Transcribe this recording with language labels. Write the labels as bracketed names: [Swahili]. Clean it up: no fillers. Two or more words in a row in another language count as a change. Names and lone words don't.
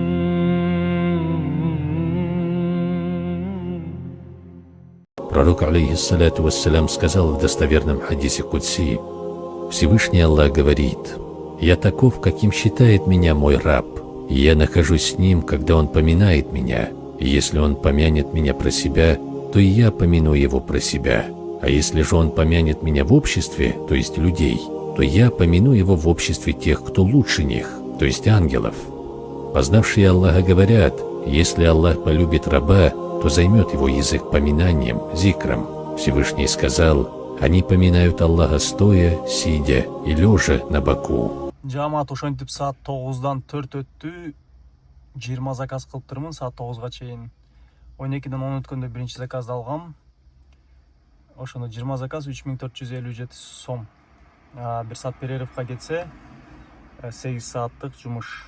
[Russian] Пророк, [Arabic] عليه الصلاة والسلام, [Russian] сказал в достоверном хадисе Кудси: Всевышний Аллах говорит: «Я таков, каким считает меня мой раб, и я нахожусь с ним, когда он поминает меня, и если он помянет меня про себя, то и я помяну его про себя, а если же он помянет меня в обществе, то есть людей, то я помяну его в обществе тех, кто лучше них, то есть ангелов». Познавшие Аллаха говорят: если Аллах полюбит раба, то займет его язык поминанием, зикром. Всевышний сказал: они поминают Аллаха стоя, сидя и лежа на боку. [Kyrgyz] Жамаат ошентип саат 9-дан 4 өттү. 20 заказ кылыптырмын саат 9га чейин. 12-ден 10 өткөндө биринчи заказды алгам. Ошондо 20 заказ 3457 сом. 1 саат перерывка кетсе 8 сааттык жумуш.